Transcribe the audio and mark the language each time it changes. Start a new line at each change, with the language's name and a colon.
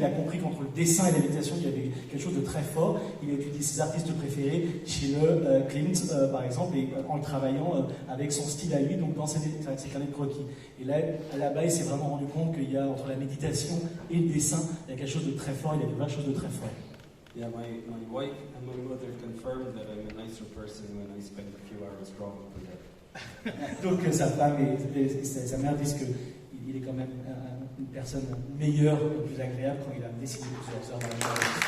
French: Il a compris qu'entre le dessin et la méditation il y avait quelque chose de très fort. Il a étudié ses artistes préférés, Schiele, Klimt par exemple, et en le travaillant avec son style à lui, donc dans ses carnets de croquis. Et là-bas il s'est vraiment rendu compte qu'il y a entre la méditation et le dessin, il y a quelque chose de très fort, il y a des vraies choses de très fort.
English: Yeah, my wife and my mother confirmed that I'm a nicer person when I spend a few hours drawing per day.
French: Donc sa femme et sa mère disent qu'il est quand même une personne meilleure, plus agréable quand il a dessiné plusieurs heures dans la journée.